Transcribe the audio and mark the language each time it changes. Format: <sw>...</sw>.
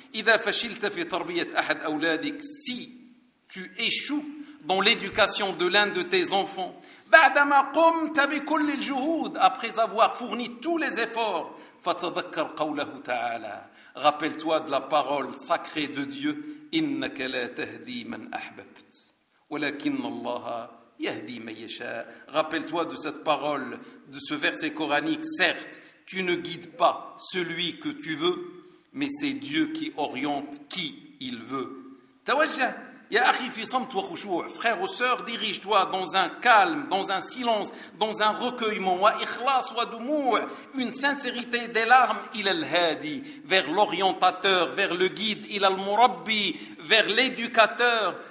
<ar>إذا فشلت في تربية أحد أولادك,</ar> <fr>si tu échoues dans l'éducation de l'un de tes enfants,</fr> <ar>بعدما قمت بكل الجهود,</ar> <fr>après avoir fourni tous les efforts,</fr> <ar>فتذكر قوله تعالى,</ar> <fr>rappelle-toi de la parole sacrée de Dieu,</fr> <ar>إنك لا تهدي من أحببت ولكن الله يهدي من يشاء.</ar> <fr>Rappelle-toi de cette parole, de ce verset coranique. Certes, tu ne guides pas celui que tu veux, mais c'est Dieu qui oriente qui il veut.</fr> <ar>Tawajja, ya akhi fi samt wa khushu',</ar> <fr>frère ou sœur, dirige-toi dans un calme, dans un silence, dans un recueillement,</fr> <ar>wa ikhlas wa dumu',</ar> <fr>une sincérité des larmes,</fr> <ar>il al-hadi,</ar> <fr>vers l'orientateur, vers le guide,</fr> <ar>il al-murabbi,</ar> <fr>vers l'éducateur.</fr>